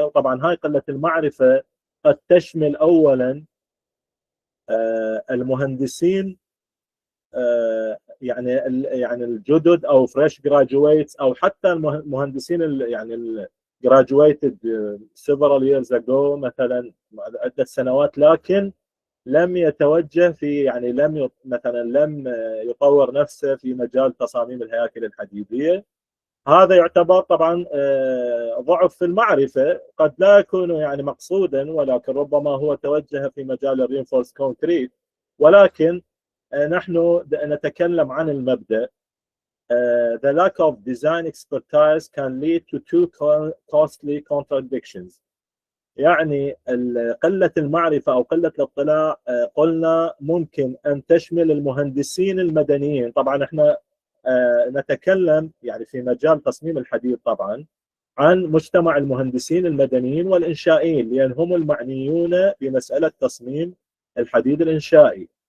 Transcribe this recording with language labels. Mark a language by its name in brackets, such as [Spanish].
[Arabic] وطبعا هاي قلة المعرفة قد تشمل أولا المهندسين يعني الجدد او [English] fresh graduates, [Arabic] او حتى المهندسين يعني [English] graduated several years ago [Arabic] مثلا عده سنوات، لكن لم يتوجه في يعني لم يطور نفسه في مجال تصاميم الهياكل الحديديه. هذا يعتبر طبعا ضعف في المعرفه، قد لا يكون يعني مقصودا، ولكن ربما هو توجه في مجال [English] الرينفورس كونكريت. [Arabic] ولكن نحن نتكلم عن المبدأ [English] the lack of design expertise can lead to two costly contradictions. [Arabic] يعني قلة المعرفة أو قلة الاطلاع قلنا ممكن أن تشمل المهندسين المدنيين. طبعا احنا نتكلم يعني في مجال تصميم الحديد طبعا عن مجتمع المهندسين المدنيين والإنشائيين، لأن هم المعنيون بمسألة تصميم الحديد الإنشائي.